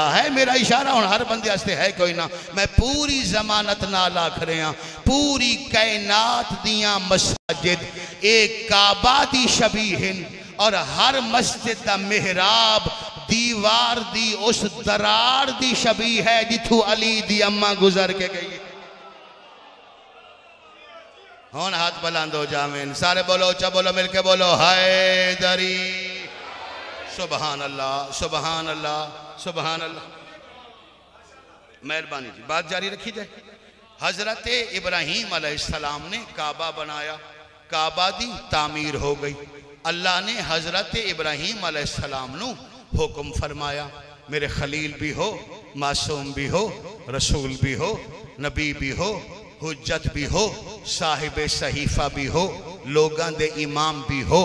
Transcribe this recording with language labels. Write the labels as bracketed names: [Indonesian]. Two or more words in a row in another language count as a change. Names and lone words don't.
[Punjabi] ہے میرا اشارہ ہن ہر بندے واسطے ہے کوئی نا، میں پوری ضمانت نال آکھ رہا، پوری کائنات دیاں مساجد ایک کعبہ دی شبیہن، اور ہر مسجد دا محراب دیوار دی اس دراڑ دی شبیہ ہے جتھوں علی دی اماں گزر کے گئی. ہن ہاتھ بلند ہو جاویں، سارے بولو، چا بولو، مل کے بولو، حیدری. [Arabic] سبحان الله، سبحان الله، سبحان الله. [Urdu] مہربانی جی، بات جاری رکھی جائے. [Punjabi] حضرت ابراہیم علیہ السلام نے کعبہ بنایا، کعبہ دی تعمیر ہو گئی. اللہ نے حضرت ابراہیم علیہ السلام نوں حکم فرمایا، میرے خلیل بھی ہو، معصوم بھی ہو، رسول بھی ہو، نبی بھی ہو، حجت بھی ہو، صاحب صحیفہ بھی ہو، لوکاں دے امام بھی ہو.